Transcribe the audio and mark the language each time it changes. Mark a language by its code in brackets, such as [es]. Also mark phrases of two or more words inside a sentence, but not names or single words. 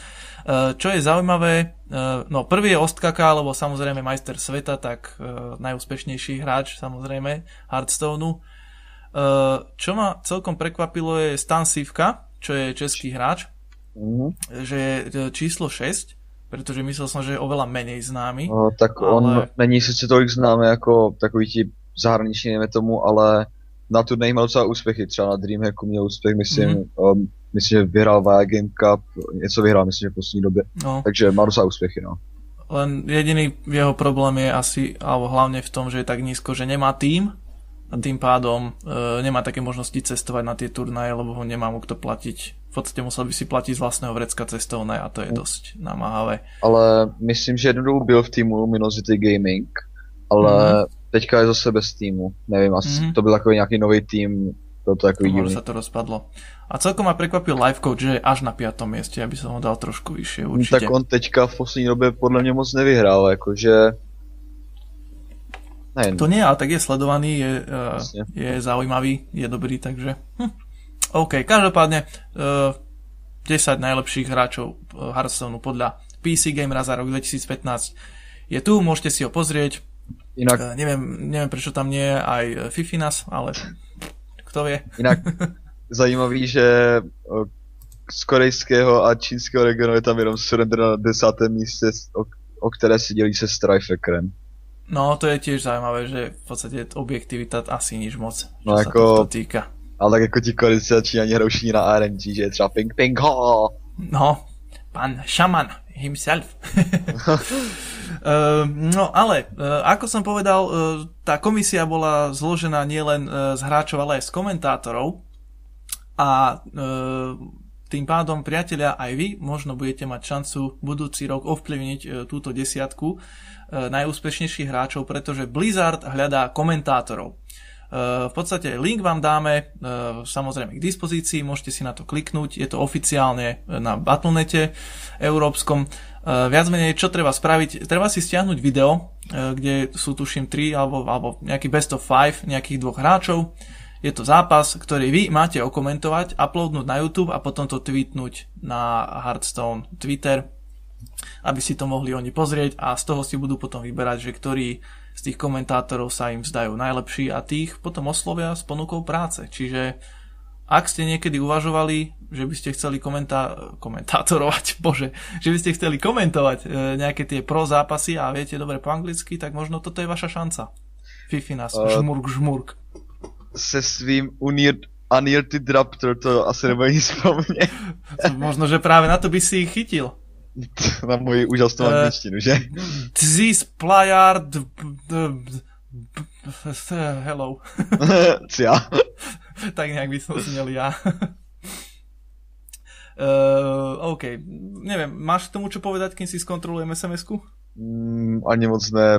[sk] Čo je zaujímavé, no prvý je Ostkaka, alebo samozrejme majster sveta, tak najúspešnejší hráč samozrejme Hearthstoneu. Čo ma celkom prekvapilo je Stan Sivka, čo je český hráč, že je číslo 6, [cs] protože myslel jsem, [sk] že je oveľa menej známy. No, tak ale... [cs] on není sice tolik známý jako takový ti zahraniční, nejme tomu, ale na turnej měl docela úspěchy, třeba na Dreamhacku měl úspěch, myslím, že vyhrál VA Game Cup, něco vyhrál, myslím, že v poslední době, takže má docela úspěchy, no. [sk] Len jediný jeho problém je asi, alebo hlavne v tom, že je tak nízko, že nemá tým a tým pádom nemá také možnosti cestovať na tie turnaje, lebo ho nemá mu kto platiť. V podstate musel by si platiť z vlastného vrecka cestovné a to je dosť namáhavé. [cs] Ale myslím, že jednou dobu byl v týmu Minozity Gaming, ale teďka je zase bez týmu. Nevím, asi to byl takový nějaký nový tým, byl to takový divný. [sk] Možno sa to rozpadlo. A celkom ma prekvapil Livecoach, že je až na 5. mieste, aby som ho dal trošku vyššie určite. [cs] Tak on teďka v poslední době podle mě moc nevyhrál, jakože... [sk] To nie, ale tak je sledovaný, je zaujímavý, je dobrý, takže... OK, každopádne 10 najlepších hráčov Hearthstoneu podľa PC Gamera za rok 2015 je tu, môžete si ho pozrieť. Inak... Neviem prečo tam nie je aj Fifinas, ale kto vie. [cs] Inak zajímavý, že z korejského a čínského regionu je tam jenom Surrender na 10. místě, o které si dělí se Strifekrem. No, [sk] to je tiež zaujímavé, že v podstate objektivita asi nič moc, no, čo ako... sa to týka. [cs] Ale tak jako ti Korejci a Číňani hrajou všichni na RNG, že je třeba ping ping ho. [sk] No, pán Shaman himself. No ale, ako som povedal, tá komisia bola zložená nielen z hráčov, ale aj z komentátorov a tým pádom, priatelia, aj vy možno budete mať šancu budúci rok ovplyvniť túto desiatku najúspešnejších hráčov, pretože Blizzard hľadá komentátorov. V podstate link vám dáme samozrejme k dispozícii, môžete si na to kliknúť, je to oficiálne na Battle.nete európskom. Viac menej, čo treba spraviť? Treba si stiahnuť video, kde sú tuším 3 alebo nejaký best of 5 nejakých 2 hráčov. Je to zápas, ktorý vy máte okomentovať, uploadnúť na YouTube a potom to tweetnúť na Hearthstone Twitter, aby si to mohli oni pozrieť a z toho si budú potom vyberať, že ktorí z tých komentátorov sa im zdajú najlepší a tých potom oslovia s ponukou práce. Čiže ak ste niekedy uvažovali, že by ste chceli komentátorovať, že by ste chceli komentovať nejaké tie pro zápasy a viete dobre po anglicky, tak možno toto je vaša šanca. Fifinas, žmurk. [cs] Se svým Unirted Raptor to asi nebude nic pro mě. [sk] Možno, že práve na to by si ich chytil. [cs] Na moji úžasnou angličtinu, že? [en] This player hello. [sk] Ja. Tak nejak by som snel ja. OK. Neviem, máš k tomu čo povedať, kým si skontrolujem SMS-ku? [cs] Ani moc ne.